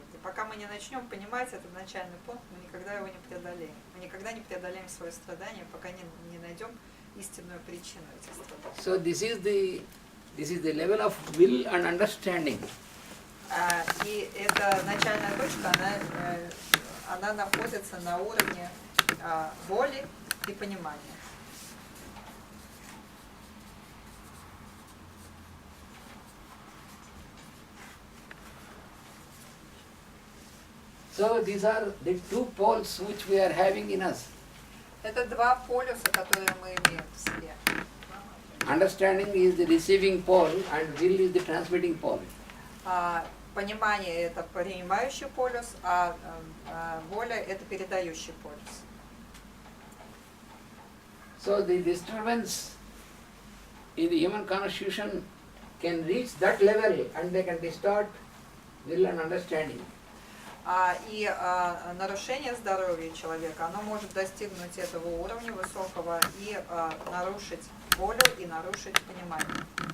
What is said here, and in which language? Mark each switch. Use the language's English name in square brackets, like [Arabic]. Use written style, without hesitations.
[Russian] И пока мы не начнем понимать этот начальный пункт, мы никогда его не преодолеем. Мы никогда не преодолеем свое страдание, пока не найдем истинную причину этих страданий. [English] So this is the level of will and understanding. [Russian] И эта начальная точка, она находится на уровне воли и понимания. [English] So these are the two poles which we are having in us. [Russian] Это два полюса, которые мы имеем в себе. [English] Understanding is the receiving pole and will is the transmitting pole. [Russian] Понимание – это принимающий полюс, а воля – это передающий полюс. [English] So the disturbance in the human constitution can reach that level and they can distort will and understanding. [Russian] И нарушение здоровья человека, оно может достигнуть этого уровня высокого и нарушить волю и нарушить понимание.